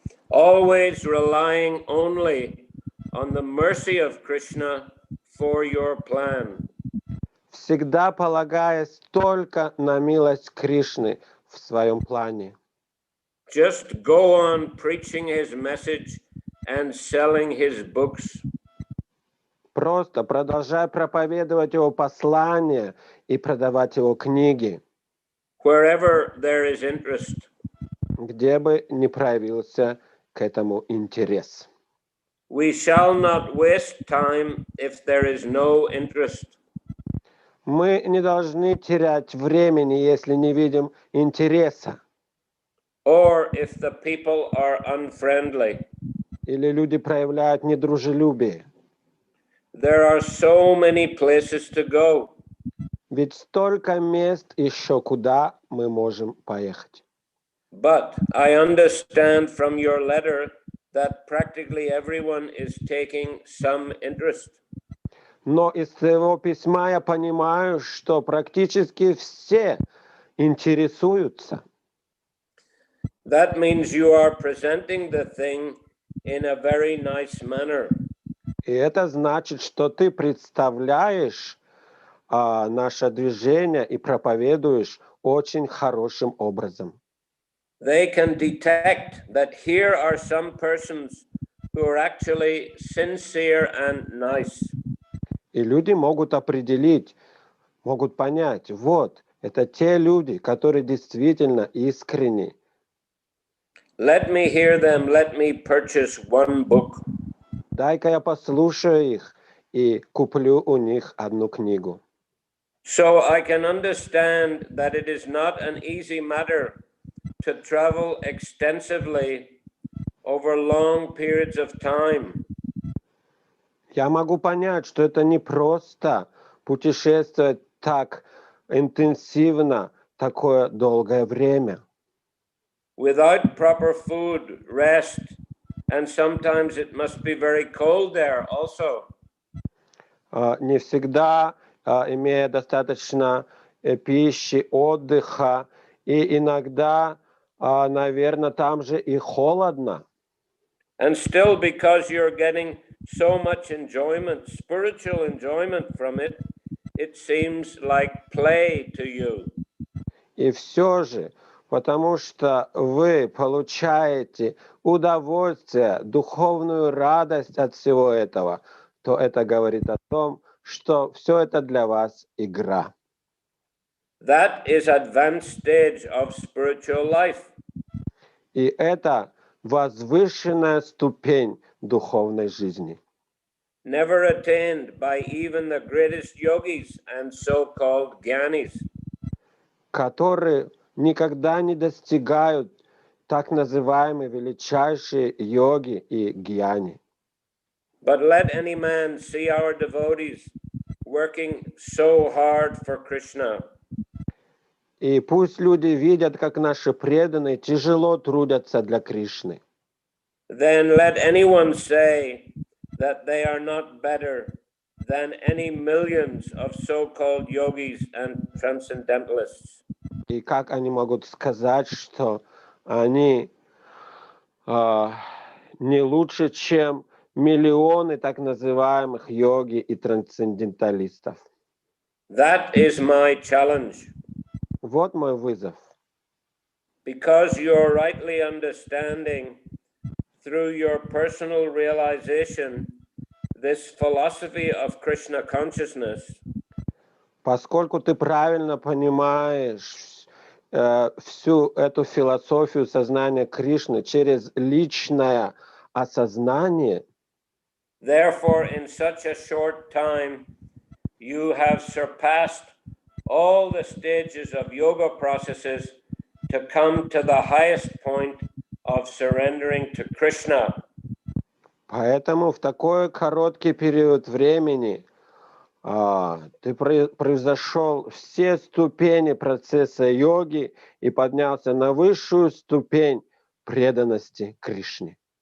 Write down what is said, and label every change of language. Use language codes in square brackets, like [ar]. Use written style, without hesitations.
[en] Always relying only on the mercy of Krishna for your plan. [ru] Всегда полагаясь только на милость Кришны в своем плане. [en] Just go on preaching his message and selling his books. [ru] Просто продолжай проповедовать его послание и продавать его книги, [en] Wherever there is interest. [ru] где бы ни проявился к этому интерес. [en] We shall not waste time if there is no interest. [ru] Мы не должны терять времени, если не видим интереса. [en] Or if the people are unfriendly. [ru] Или люди проявляют недружелюбие. [en] There are so many places to go. [ru] Ведь столько мест еще, куда мы можем поехать. [en] But I understand from your letter that practically everyone is taking some interest. [ru] Но из своего письма я понимаю, что практически все интересуются. [en] That means you are presenting the thing in a very nice manner. [ru] И это значит, что ты представляешь наше движение и проповедуешь очень хорошим образом. [en] They can detect that here are some persons who are actually sincere and nice. [ru] И люди могут определить, могут понять, вот, это те люди, которые действительно искренни. [en] Let me hear them, let me purchase one book. [ru] Дай-ка я послушаю их и куплю у них одну книгу. [en] So I can understand that it is not an easy matter to travel extensively over long periods of time. [ru] Я могу понять, что это не просто путешествовать так интенсивно такое долгое время. [en] Without proper food, rest, and sometimes it must be very cold there also. [ru] Не всегда имея достаточно пищи, отдыха, и иногда, наверное, там же и холодно. [en] And still, because you're getting so much enjoyment, spiritual enjoyment from it, it seems like play to you. [ru] И все же, потому что вы получаете удовольствие, духовную радость от всего этого, то это говорит о том, что все это для вас игра. [en] That is advanced stage of spiritual life. [ru] И это возвышенная ступень духовной жизни, [en] Never attained by even the greatest yogis and so-called gyanis. [ru] которые никогда не достигают так называемые величайшие йоги и гьяни. [en] But let any man see our devotees working so hard for Krishna. [ru] И пусть люди видят, как наши преданные тяжело трудятся для Кришны. [en] Then let anyone say that they are not better than any millions of so-called yogis and transcendentalists. [ru] И как они могут сказать, что они не лучше, чем миллионы так называемых йоги и трансценденталистов. [en] That is my challenge. [ru] Вот мой вызов. [en] Because you're rightly understanding through your personal realization this philosophy of Krishna consciousness. [ru] Поскольку ты правильно понимаешь всю эту философию сознания Кришны через личное осознание, [en] Therefore, in such a short time, you have surpassed all the stages of yoga processes to come to the highest point of surrendering to Krishna. [ru] Поэтому в такой короткий период времени ты произошел все ступени процесса йоги и поднялся на высшую ступень преданности Кришне.